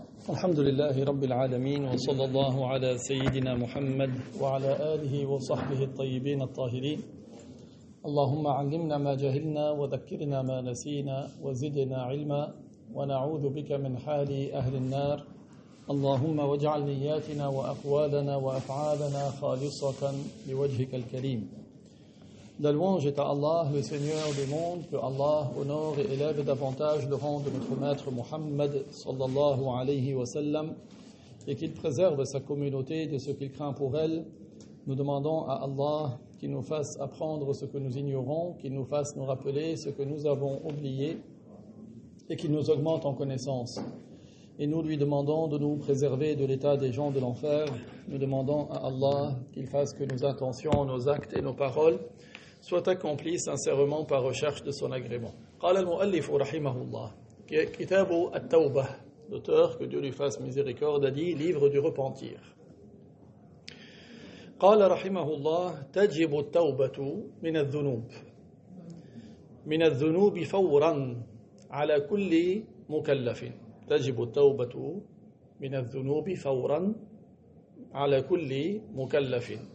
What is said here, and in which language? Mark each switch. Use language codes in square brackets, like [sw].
[ar] الحمد لله رب العالمين وصلى الله على سيدنا محمد وعلى آله وصحبه الطيبين الطاهرين اللهم علمنا ما جهلنا وذكرنا ما نسينا وزدنا علما ونعوذ بك من حال أهل النار اللهم واجعل نياتنا وأقوالنا وأفعالنا خالصة لوجهك الكريم. [fr] La louange est à Allah, le Seigneur des mondes, que Allah honore et élève davantage le rang de notre maître Muhammad [ar] sallallahu alayhi wa sallam [fr] et qu'il préserve sa communauté de ce qu'il craint pour elle. Nous demandons à Allah qu'il nous fasse apprendre ce que nous ignorons, qu'il nous fasse nous rappeler ce que nous avons oublié et qu'il nous augmente en connaissance. Et nous lui demandons de nous préserver de l'état des gens de l'enfer. Nous demandons à Allah qu'il fasse que nos intentions, nos actes et nos paroles soient accomplis sincèrement par recherche de son agrément. [ar] قال المؤلف رحمه الله كتاب التوبة, [fr] l'auteur, que Dieu lui fasse miséricorde, a dit livre du repentir. [ar] قال رحمه الله تجب التوبة من الذنوب فورا على كل مكلف. تجب التوبة من الذنوب فورا على كل مكلف.